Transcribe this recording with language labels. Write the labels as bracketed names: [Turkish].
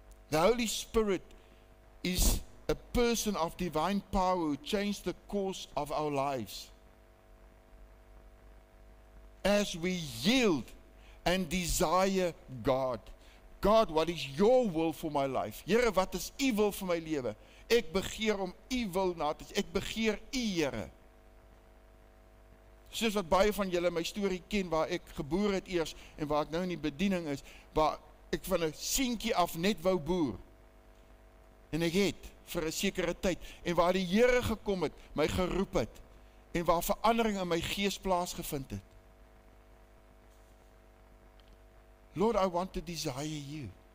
[English] The Holy Spirit is a person of divine power who changed the course of our lives. As we yield and desire God. God, [Afrikaans] wat is [English] your will for my life? [Afrikaans] Here, wat is u wil vir my lewe? Ek begeer om u wil na te sien. Ek begeer u, Here. Soos wat baie van julle my storie ken, waar ek geboer het eers, en waar ek nou in die bediening is, waar ek van 'n seentjie af net wou boer. En ek het, vir 'n sekere tyd, en waar die Here gekom het, my geroep het, en waar verandering in my gees plaasgevind het. [English] Lord, I want to desire you.